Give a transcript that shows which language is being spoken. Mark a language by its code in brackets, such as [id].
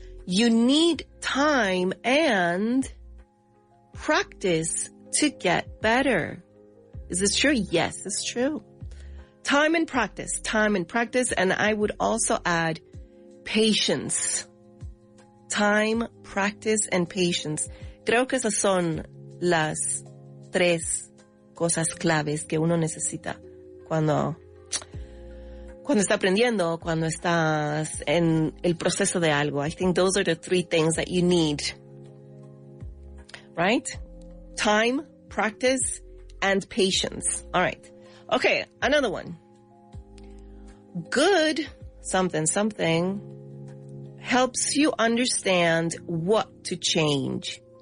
[en] You need time and practice to get better. Is this true? Yes, it's true. Time and practice, and I would also add patience. Time, practice, and patience. [es] Creo que esas son las tres cosas claves que uno necesita cuando está aprendiendo, cuando estás en el proceso de algo. [en] I think those are the three things that you need. Right? Time, practice, and patience. All right. Okay, another one. Good something helps you understand what to change.